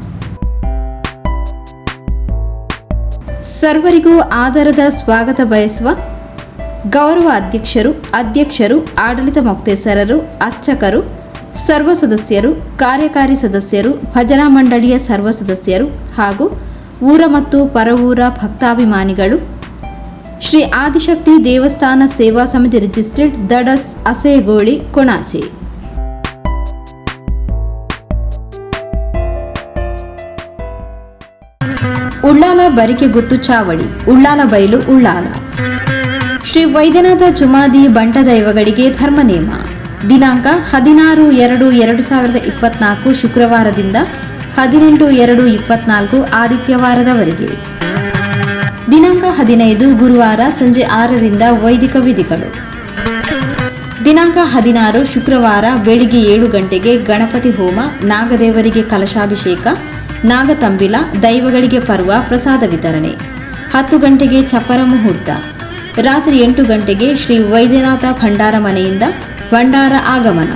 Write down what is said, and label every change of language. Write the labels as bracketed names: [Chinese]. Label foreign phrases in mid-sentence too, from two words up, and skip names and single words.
[Kannada] ಸರ್ವರಿಗೂ ಆದರದ ಸ್ವಾಗತ ಬಯಸುವ ಗೌರವ ಅಧ್ಯಕ್ಷರು, ಆಡಳಿತ ಮೊಕ್ತೇಸರರು, ಅರ್ಚಕರು, ಸರ್ವ ಸದಸ್ಯರು, ಕಾರ್ಯಕಾರಿ ಸದಸ್ಯರು, ಭಜನಾ ಮಂಡಳಿಯ ಸರ್ವ ಸದಸ್ಯರು ಹಾಗೂ ಊರ ಮತ್ತು ಪರವೂರ ಭಕ್ತಾಭಿಮಾನಿಗಳು, ಶ್ರೀ ಆದಿಶಕ್ತಿ ದೇವಸ್ಥಾನ ಸೇವಾ ಸಮಿತಿ ರಿಜಿಸ್ಟರ್ಡ್ ದಡಸ್ ಅಸೇಗೋಳಿ ಕೊಣಾಚೆ. ಉಳ್ಳಾಲ ಬರಿಕೆ ಗುತ್ತು ಚಾವಡಿ, ಉಳ್ಳಾಲ ಬೈಲು, ಉಳ್ಳಾಲ. ಶ್ರೀ ವೈದ್ಯನಾಥ ಜುಮಾದಿ ಬಂಟ ದೈವಗಳಿಗೆ ಧರ್ಮ ನೇಮ. ದಿನಾಂಕ 16/2/2024 ಶುಕ್ರವಾರದಿಂದ 18/2/24 ಆದಿತ್ಯವಾರದವರೆಗೆ. ದಿನಾಂಕ 15 ಗುರುವಾರ ಸಂಜೆ 6ರಿಂದ ವೈದಿಕ ವಿಧಿಗಳು. ದಿನಾಂಕ 16 ಶುಕ್ರವಾರ ಬೆಳಿಗ್ಗೆ 7 ಗಂಟೆಗೆ ಗಣಪತಿ ಹೋಮ, ನಾಗದೇವರಿಗೆ ಕಲಶಾಭಿಷೇಕ, ನಾಗತಂಬಿಲ, ದೈವಗಳಿಗೆ ಪರ್ವ, ಪ್ರಸಾದ ವಿತರಣೆ. 10 ಗಂಟೆಗೆ ಚಪ್ಪರ ಮುಹೂರ್ತ. ರಾತ್ರಿ 8 ಗಂಟೆಗೆ ಶ್ರೀ ವೈದ್ಯನಾಥ ಭಂಡಾರ ಮನೆಯಿಂದ ಭಂಡಾರ ಆಗಮನ.